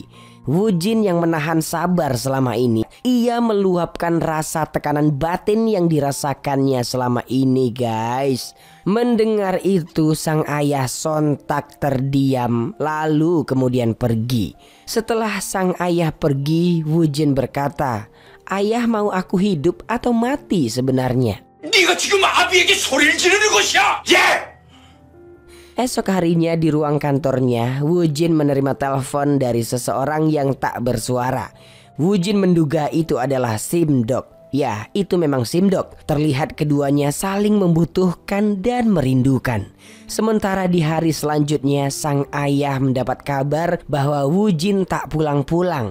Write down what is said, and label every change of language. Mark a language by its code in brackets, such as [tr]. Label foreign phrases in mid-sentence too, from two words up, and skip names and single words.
[id] Woo-jin yang menahan sabar selama ini, ia meluapkan rasa tekanan batin yang dirasakannya selama ini guys. Mendengar itu sang ayah sontak terdiam lalu kemudian pergi. Setelah sang ayah pergi, Woo-jin berkata, "Ayah mau aku hidup atau mati sebenarnya?" [ko] 네가 지금 아비에게 소리를 지르는 것이야! 예! [id] Esok harinya di ruang kantornya, Woo-jin menerima telepon dari seseorang yang tak bersuara. Woo-jin menduga itu adalah Sim-dok. Ya, itu memang Sim-dok. Terlihat keduanya saling membutuhkan dan merindukan. Sementara di hari selanjutnya, sang ayah mendapat kabar bahwa Woo-jin tak pulang-pulang.